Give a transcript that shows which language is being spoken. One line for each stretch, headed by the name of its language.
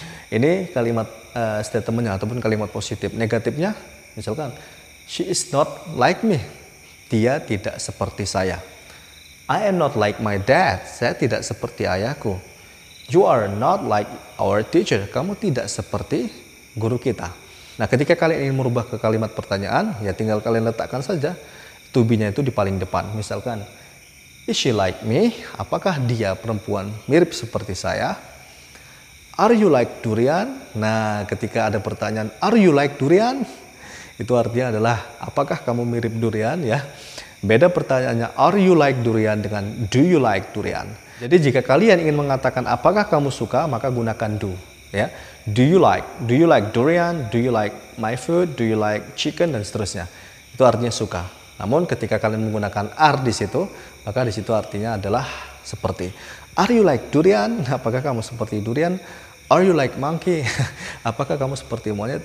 Indonesian: Ini kalimat statementnya ataupun kalimat positif. Negatifnya, misalkan,
English: she is not like me.
Indonesian: Dia tidak seperti saya.
English: I am not like my dad.
Indonesian: Saya tidak seperti ayahku.
English: You are not like our teacher.
Indonesian: Kamu tidak seperti guru kita. Nah, ketika kalian ingin merubah ke kalimat pertanyaan, ya tinggal kalian letakkan saja to be-nya itu di paling depan. Misalkan,
English: is she like me?
Indonesian: Apakah dia perempuan mirip seperti saya?
English: Are you like durian?
Indonesian: Nah, ketika ada pertanyaan,
English: are you like durian?
Indonesian: Itu artinya adalah, apakah kamu mirip durian ya? Beda pertanyaannya,
English: are you like durian
Indonesian: dengan
English: do you like durian?
Indonesian: Jadi jika kalian ingin mengatakan apakah kamu suka, maka gunakan do.
English: Ya, do you like durian? Do you like my food? Do you like chicken?
Indonesian: Dan seterusnya. Itu artinya suka. Namun ketika kalian menggunakan are di situ, maka di situ artinya adalah seperti.
English: Are you like durian?
Indonesian: Apakah kamu seperti durian?
English: Are you like monkey?
Indonesian: Apakah kamu seperti monyet?